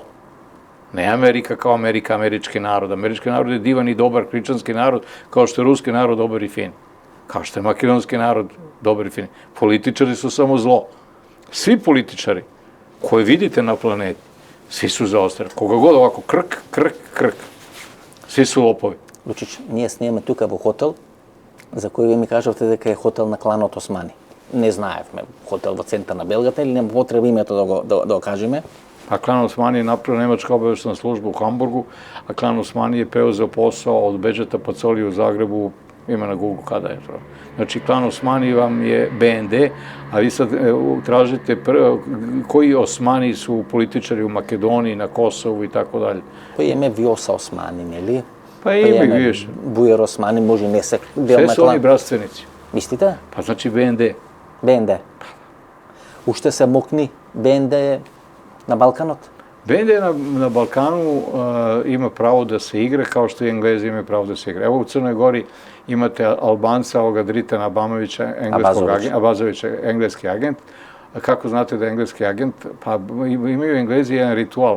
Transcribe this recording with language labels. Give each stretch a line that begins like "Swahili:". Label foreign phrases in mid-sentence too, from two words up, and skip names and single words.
Serbian: Ne Amerika kao Amerika, američki narod. Američki narod je divan i dobar kričanski narod, kao što je ruski narod dobar i fin. Kao što je makedonski narod dobar i fin. Političari su samo zlo. Svi političari koje vidite na planeti, svi su zaostrani. Koga god ovako, krk. Svi su lopovi.
Macedonian: Лучич, ние снимаме тука во хотел, за кој ви ми кажавте дека е хотел на кланот Османи. Не знаевме, хотел во центар на Белгата или нема потреба името да го кажеме.
Serbian: A klan Osmani je napravio nemačka obaveštajna služba u Hamburgu, a klan Osmani je preuzeo posao od Bedžeta Pacoli u Zagrebu, ima na Google kada je to. Znači, klan Osmani vam je BND, a vi sad tražite koji Osmani su političari u Makedoniji, na Kosovu i tako dalje.
Macedonian: Кој име Вјоса Османи, нели?
Serbian: Pa ima ih više.
Macedonian: Бујер Османи, може не се дел
Serbian: Sve
Macedonian: на
Serbian: su oni
Macedonian: клан.
Serbian: brastvenici.
Macedonian: Мислите?
Serbian: Pa znači BND.
Macedonian: БНД. Уште се мокни БНД на Балканот?
Serbian: BND na Balkanu ima pravo da se igra kao što i Englezi imaju pravo da se igra. Evo u Crnoj Gori imate Albanca, ovoga Dritana Abazovića, engleski agent. A kako znate da je engleski agent? Pa imaju Englezi jedan ritual.